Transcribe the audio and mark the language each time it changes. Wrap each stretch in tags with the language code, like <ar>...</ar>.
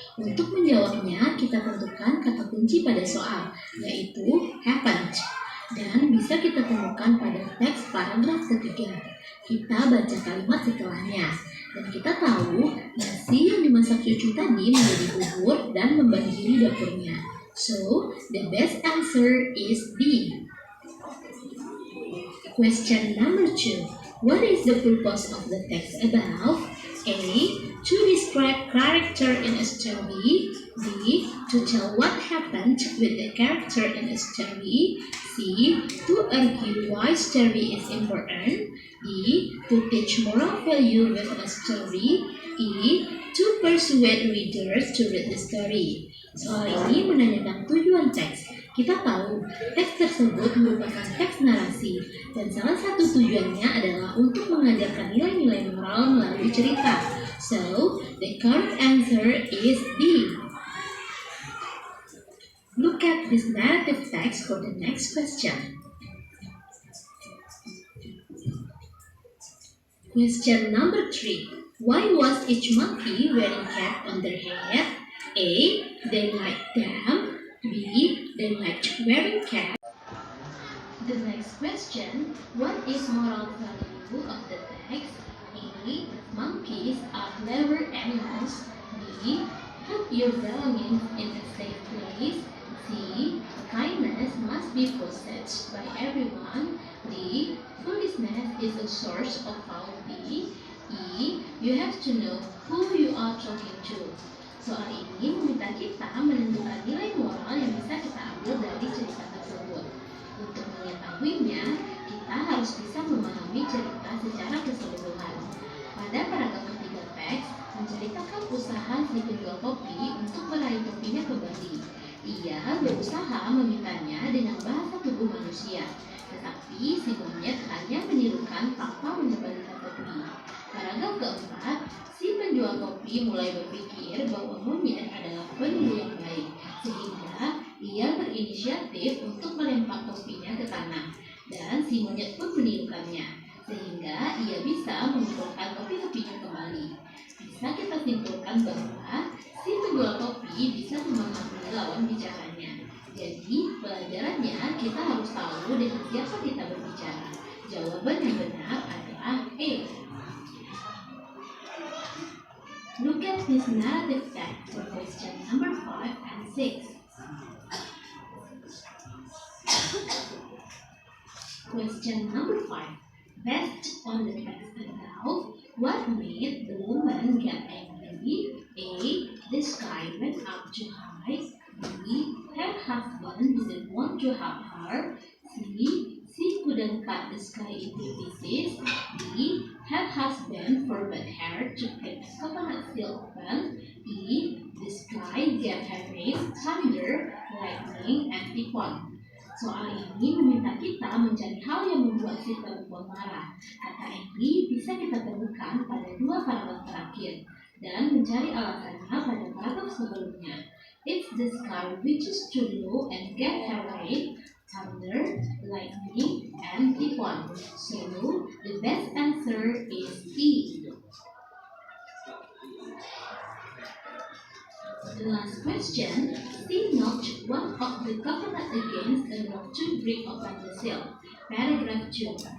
<id>Untuk menjawabnya, kita tentukan kata kunci pada soal, yaitu happened. Dan bisa kita temukan pada teks paragraf ketiga. Kita baca kalimat setelahnya. Dan kita tahu, nasi yang dimasak cucu tadi menjadi bubur dan membanjiri dapurnya.</id> <en>So, the best answer is B. Question number 2. What is the purpose of the text above? A. To to describe character in a story. B. To tell what happened with the character in a story. C. To argue why story is important. D. To teach moral value within a story. E. To persuade readers to read the story.</en> <id>Soal ini menanyakan tujuan teks. Kita tahu teks tersebut merupakan teks narasi dan salah satu tujuannya adalah untuk mengajarkan nilai-nilai moral melalui cerita.</id> <en>So, the correct answer is D. Look at this narrative text for the next question. Question number 3. Why was each monkey wearing cap on their head? A. They liked them. B. They liked wearing cap. The next question. What is moral value of the text? A. Monkeys are clever animals. B. Put your belongings in a safe place. C. Kindness must be possessed by everyone. D. Foolishness is a source of faulty. E. You have to know who you are talking to.</en> <id>Soal ini meminta kita menentukan nilai moral yang bisa kita ambil dari cerita tersebut. Untuk mengetahuinya, kita harus bisa memahami cerita secara keseluruhan. Pada paragraf ketiga teks, menceritakan usaha si penjual kopi untuk meraih kopinya kembali. Ia berusaha memintanya dengan bahasa tubuh manusia, tetapi si monyet hanya menirukan tanpa mengembalikan kopi. Paragraf keempat, si penjual kopi mulai berpikir bahwa monyet adalah penjual yang baik, sehingga ia berinisiatif untuk melempar kopinya ke tanah, dan si monyet pun menirukannya, sehingga ia bisa mengumpulkan kopi-kopinya kembali. Bisa kita simpulkan bahwa si penjual kopi bisa memahami lawan bicaranya. Jadi, pelajarannya kita harus tahu dengan siapa kita berbicara. Jawaban yang benar adalah A.</id> <en>Look at this narrative text for question number 5 and 6. Question number 5. Based on the text above, what made the woman get angry? A. The sky went up too high. B. Her husband didn't want to help her. C. She couldn't cut the sky into pieces. D. Her husband forbade her to cut the coconut seal open. E. The sky gave her rain, thunder, lightning, and typhoon.</en> <id>Soal ini meminta kita mencari hal yang membuat si perempuan marah. Kata angry bisa kita temukan pada dua paragraf terakhir dan mencari alasannya pada paragraf sebelumnya.</id> <en>It's the sky which is too low and gave her rain, thunder, lightning, and typhoon. So the best answer is E. The last question. She knocked one of the coconut against a rock to break open the seal. Paragraph 2.</en>